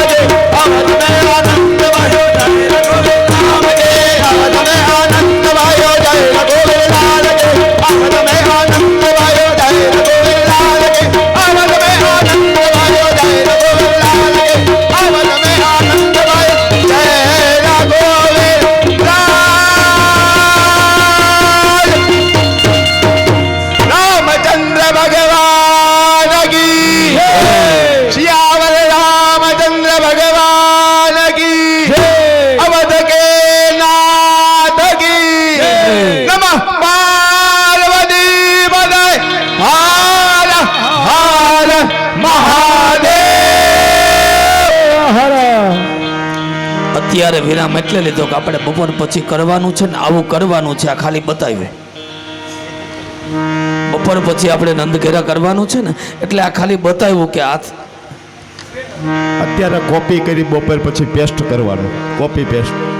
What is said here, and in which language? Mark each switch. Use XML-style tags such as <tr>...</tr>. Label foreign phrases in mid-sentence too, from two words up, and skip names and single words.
<hi>की अवध में आनंद भयो जय रघुवीर राम की अवध में आनंद भयो जय रघुवीर लाल की अवध में आनंद भयो जय रघुवीर लाल की अवध में आनंद भयो जय रघुवीर लाल की अवध में आनंद भयो जय रघुवीर લાલ रामचंद्र भगवान की सियावर रामचंद्र भगवान की अवध के नाथ की नमः पार्वती पदे हर हर महादेव हर</hi> <gu>અત્યારે વિરામ એટલે લીધો કે આપણે બપોર પછી કરવાનું છે ને આવું કરવાનું છે, આ ખાલી બતાવ્યું. બપોર પછી આપણે નંદઘેરા કરવાનું છે ને એટલે આ ખાલી બતાવ્યું કે આ અત્યારે કોપી કરી બપોર પછી પેસ્ટ કરવાનું,</gu> <en>copy paste.</en>